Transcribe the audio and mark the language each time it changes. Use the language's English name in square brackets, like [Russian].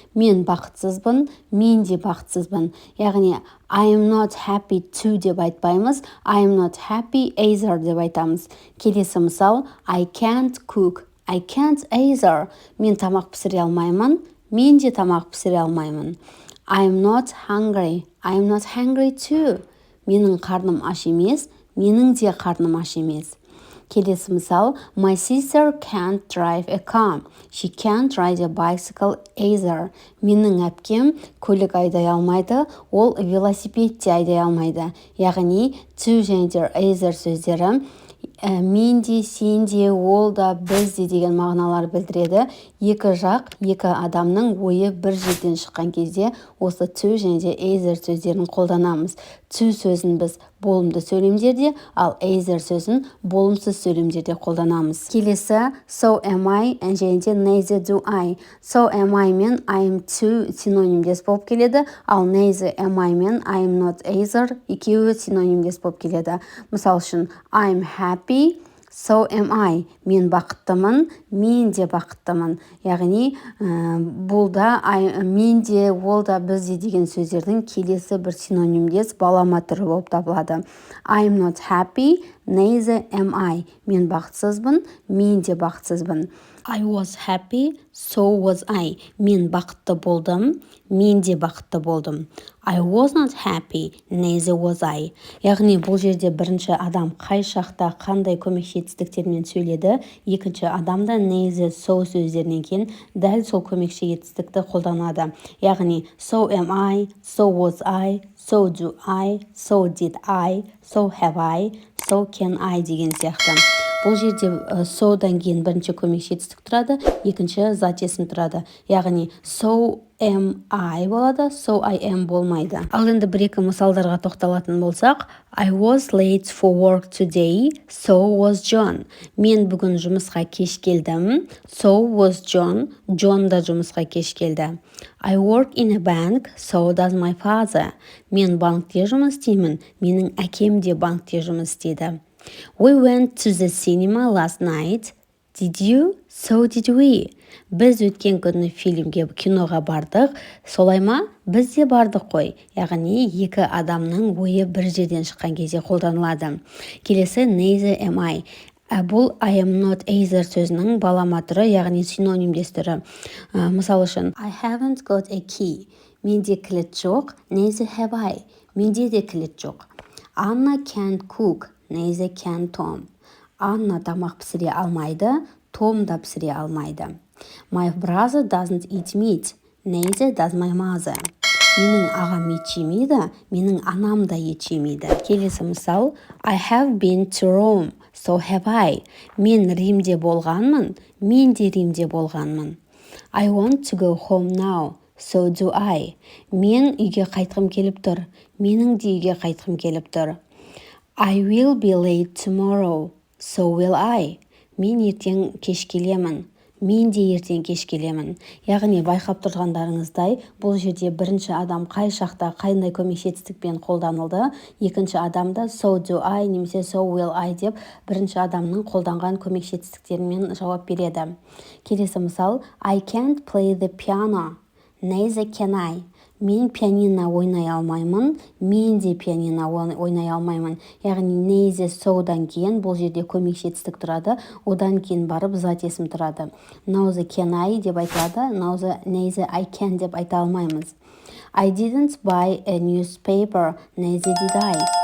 [Kazakh] Мен бақытсызбын, мен де бақытсызбын. Яғни [English] I am not happy too [Kazakh] деп айтпаймыз, [English] I am not happy either [Kazakh] деп айтамыз. Келесі мысал [English] I can't cook either. [Kazakh] Мен тамақ пісіре алмаймын, мен де тамақ пісіре алмаймын. [English] I'm not hungry too. [Kazakh] Менің қарным аш емес, менің де қарным аш емес. Келесі мысал [English] My sister can't drive a car. She can't ride a bicycle either. [Kazakh] Менің әпкем көлік айдай алмайды, ол велосипед те айдай алмайды. Яғни to және de either сөздері мен де, сен де, ол да, біз де деген мағыналар білдіреді. Екі жақ, екі адамның ойы бір жерден шыққан кезде осы to және de either сөздерін қолданамыз. To сөзін біз болымды сөйлемдерде, ал either сөзін болымсыз сөйлемдерде қолданамыз. Келесі [English] so am I [Kazakh] және de [English] neither do I. So am I [Kazakh] мен [English] I am too [Kazakh] синонимдес болып келеді, ал [English] neither am I мен I am not either [Kazakh] екеуі синонимдес болып келеді. Мысал үшін [English] I'm happy, so am I. [Kazakh] Мен бақыттымын, мен де бақыттымын. Яғни бұл да мен де, ол да, біз де деген сөздердің келесі бір синонимдес балама түрі болып табылады. [English] I'm not happy, neither am I. [Kazakh] Мен бақытсызбын, мен де бақытсызбын. [English] I was happy, so was I. [Kazakh] Мен бақытты болдым, мен де бақытты болдым. [English] I was not happy, neither was I. [Kazakh] Яғни бұл жерде бірінші адам қай шақта қандай көмекші етістіктермен сөйледі, екінші адамда neither so сөздерінен кейін дәл сол көмекші етістікті қолданады. Яғни [English] so am I, so was I, so do I, so did I, so have I, so can I [Kazakh] деген сияқты. Бұл жерде so'дан кейін бірінші көмекші етістік тұрады, екінші зат есім тұрады. Яғни [English] so am I [Kazakh] болады, [English] so I am [Kazakh] болмайды. Ал енді бір-екі мысалдарға тоқталатын болсақ, [English] I was late for work today, so was John. [Kazakh] Мен бүгін жұмысқа кеш келдім, [English] so was John. [Kazakh] John да жұмысқа кеш келді. [English] I work in a bank, so does my father. [Kazakh] Мен банкте жұмыс істеймін, менің әкем де банкте жұмыс істейді. [English] We went to the cinema last night. Did you? So did we. [Kazakh] Біз өткен күні киноға бардық, солай ма? Біз де бардық қой. Яғни екі адамның ойы бір жерден шыққан кезде қолданылады. Келесі [English] neither am I. [Kazakh] Бұл I am not either сөзінің балама түрі, яғни синонимдес түрі. Мысал үшін, [English] I haven't got a key. [Kazakh] Менде кілт жоқ, [English] neither have I. [Kazakh] Менде де кілт жоқ. [English] Anna can't cook, neither can Tom. [Kazakh] Анна тамақ пісіре алмайды, Том да пісіре алмайды. [English] My brother doesn't eat meat, neither does my mother. [Kazakh] Менің ағам ет жемейді, менің анам да ет жемейді. Келесі мысал, [English] I have been to Rome, so have I. [Kazakh] Мен Римде болғанмын, мен де Римде болғанмын. [English] I want to go home now, so do I. [Kazakh] Мен үйге қайтқым келіп тұр, менің де үйге қайтқым келіп тұр. [English] I will be late tomorrow, so will I. [Kazakh] Мен ертең кеш келемін, мен де ертең кеш келемін. Яғни байқап тұрғандарыңыздай, бұл жерде бірінші адам қай шақта қандай көмекші етістікпен қолданылды, екінші адамда [English] so do I [Kazakh] немесе [English] so will I [Kazakh] деп бірінші адамның қолданған көмекші етістіктерімен жауап береді. Келесі мысал, [English] I can't play the piano, neither can I. [Kazakh] Мен пианино ойнай алмаймын, мен де пианино ойнай алмаймын. Яғни neither so'дан кейін бұл жерде көмекші етістік тұрады, одан кейін барып зат есім тұрады. [English] Neither can I [Kazakh] деп айтылады, [English] neither I can [Kazakh] деп айта алмаймыз. [English] I didn't buy a newspaper, neither did I.